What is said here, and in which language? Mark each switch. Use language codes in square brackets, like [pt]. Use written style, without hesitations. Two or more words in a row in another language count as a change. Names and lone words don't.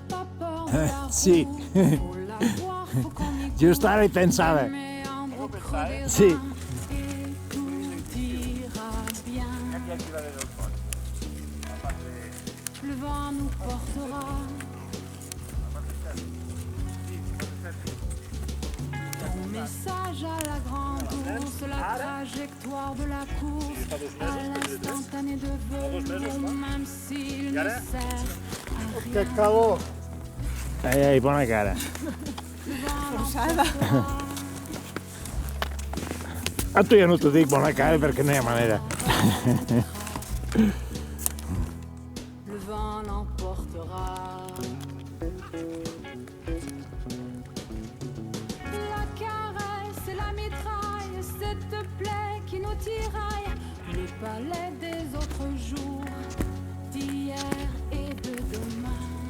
[ca] Sí, just ara hi pensava. No pensar, Sí. Aquí va del pont. A part de... [fr] Le vent nous portera. Ton message à la grande ours, la trajectoire de la course, à l'instantané de vol, même s'il ne sert à Que rien. [ca] calor! Ai, bona cara. A tu ja no t'ho dic bona cara perquè no hi ha manera. [fr] Le vent l'emportera. La caresse et la mitraille, cette plaie qui nous tiraille, les palais des autres jours, d'hier et de demain.